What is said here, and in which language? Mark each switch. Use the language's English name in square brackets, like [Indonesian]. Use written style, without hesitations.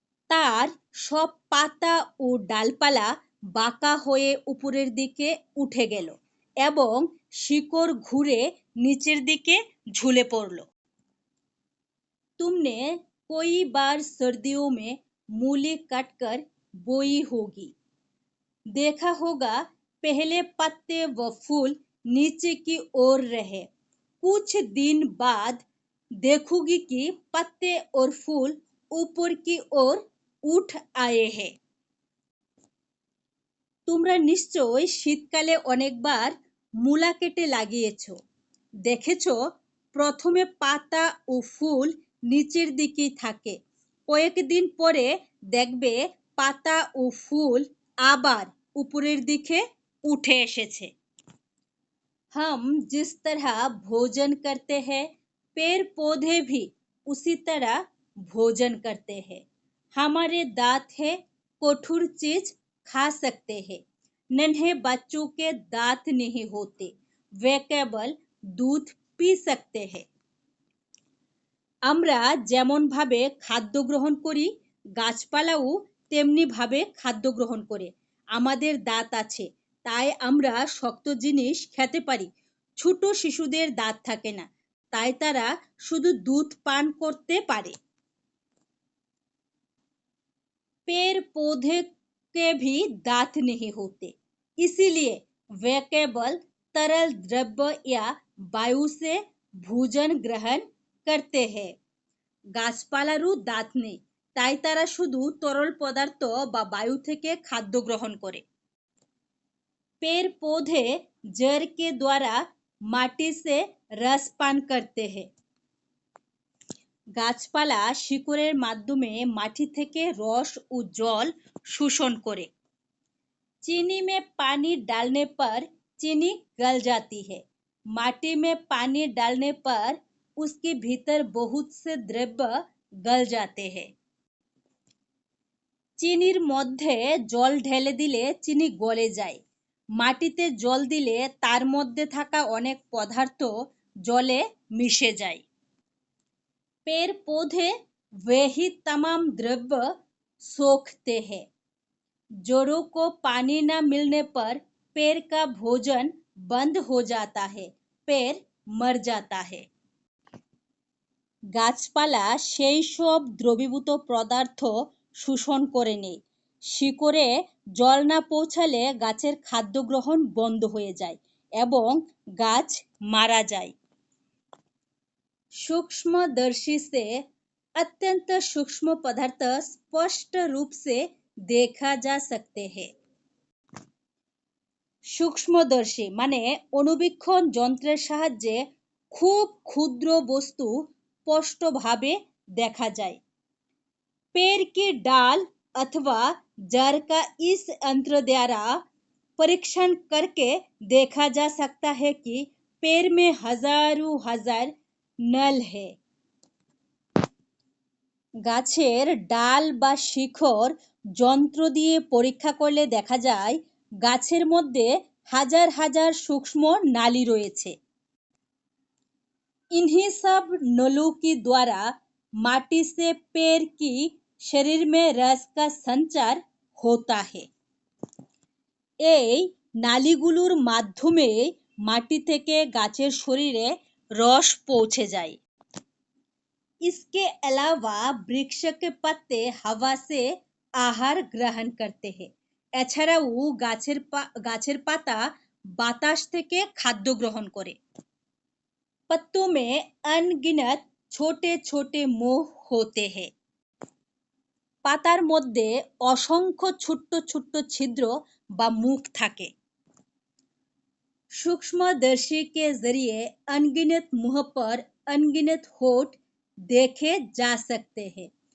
[Bangla] তার সব পাতা ও ডালপালা বাঁকা হয়ে উপরের দিকে উঠে গেল এবং শিকড় ঘুরে নিচের দিকে ঝুলে পড়ল। [Hindi] तुमने कई बार सर्दियों में मूली काटकर बोई होगी। देखा होगा पहले पत्ते व फूल नीचे की ओर रहे, कुछ दिन बाद देखोगी कि पत्ते और फूल ऊपर की ओर उठ आए हैं। [Bangla] তোমরা নিশ্চয়ই শীতকালে অনেকবার মূলা কেটে লাগিয়েছো। দেখেছো প্রথমে পাতা ও ফুল নিচের দিকেই থাকে, কয়েকদিন পরে দেখবে পাতা ও ফুল আবার উপরের দিকে উঠে এসেছে। [Hindi] हम जिस तरह भोजन करते हैं पेड़ पौधे भी उसी तरह भोजन करते हैं। हमारे दांत है, कठोर चीज खा सकते हैं। नन्हे बच्चों के दांत नहीं होते, वे केवल दूध पी सकते हैं। [Bangla] আমরা যেমন ভাবে খাদ্য গ্রহণ করি গাছপালাও তেমনি ভাবে খাদ্য গ্রহণ করে। আমাদের দাঁত আছে, তাই আমরা শক্ত জিনিস খেতে পারি। ছোট শিশুদের দাঁত থাকে না, তাই তারা শুধু দুধ পান করতে পারে। [Hindi] पेड़ पौधे के भी दांत नहीं होते, इसीलिए वे केवल तरल द्रव्य या वायु से भोजन ग्रहण करते हैं। [Bangla] গাছপালারও দাঁত নেই, তাই তারা শুধু তরল পদার্থ বা বায়ু থেকে খাদ্য গ্রহণ করে। [Hindi] पेड़ पौधे जड़ के द्वारा माटी से रस पान करते हैं। [Bangla] গাছপালা শিকড়ের মাধ্যমে মাটি থেকে রস ও জল শোষণ করে। [Hindi] चीनी में पानी डालने पर चीनी गल जाती है। माटी में पानी डालने पर उसके भीतर बहुत से द्रव्य गल जाते हैं। [Bangla] চিনির মধ্যে জল ঢেলে দিলে চিনি গলে যায়। মাটিতে জল দিলে তার মধ্যে থাকা অনেক পদার্থ জলে মিশে যায়। [Hindi] पेड़ पौधे वे ही तमाम द्रव्य सोखते हैं। जड़ों को पानी न मिलने पर पेड़ का भोजन बंद हो जाता है, पेड़ मर जाता है। [Bangla] গাছপালা সেই সব দ্রবীভূত পদার্থ শোষণ করে নেয়। শিকড়ে জল না পৌঁছালে গাছের খাদ্য গ্রহণ বন্ধ হয়ে যায় এবং গাছ মারা যায়। [Hindi] सूक्ष्मदर्शी से अत्यंत सूक्ष्म पदार्थ स्पष्ट रूप से देखा जा सकते हैं। [Bangla] सूक्ष्मदर्शी মানে অনুবীক্ষণ যন্ত্রের সাহায্যে খুব ক্ষুদ্র বস্তু স্পষ্টভাবে দেখা যায়। [Hindi] पेड़ की डाल अथवा जड़ का इस यंत्र द्वारा परीक्षण करके देखा जा सकता है कि पेड़ में हजारों हजार नल है। [Bangla] গাছের ডাল বা শিকড় যন্ত্র দিয়ে পরীক্ষা করলে দেখা যায় গাছের মধ্যে হাজার হাজার সূক্ষ্ম নালী রয়েছে। [Hindi] इन्हीं सब नलों के द्वारा माटी से पेड़ की शरीर में रस का संचार होता है। [Bangla] এই নালীগুলোর মাধ্যমে মাটি থেকে গাছের শরীরে রস পৌঁছে যায়। [Hindi] इसके अलावा वृक्ष के पत्ते हवा से आहार ग्रहण करते हैं। [Bangla] এছাড়াও গাছের পাতা বাতাস থেকে খাদ্য গ্রহণ করে। [Hindi] पत्तों में अनगिनत छोटे छोटे मोह होते हैं। [Bangla] পাতার মধ্যে অসংখ্য ছোট্ট ছোট্ট ছিদ্র বা মুখ থাকে। [Hindi] सूक्ष्मदर्शी के जरिए अनगिनत मुंह पर अनगिनत होठ देखे जा सकते हैं।